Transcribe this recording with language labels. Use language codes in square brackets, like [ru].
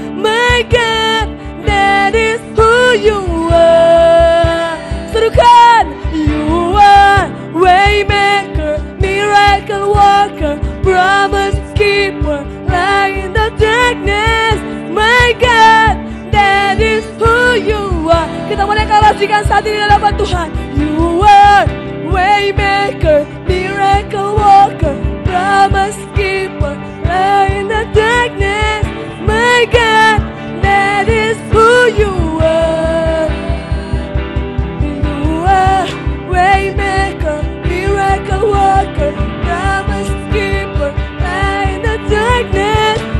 [en] My God, that is who you are. [id] Serukan, [en] you are waymaker, miracle worker, promise keeper, light in the darkness. My God, that is who you are. [id] Kita mau deklarasikan saat ini dalam Tuhan. [en] You are waymaker, miracle worker, promise keeper, light in the darkness. My God, that is who you are. You are waymaker, miracle worker, promise keeper, light in the darkness.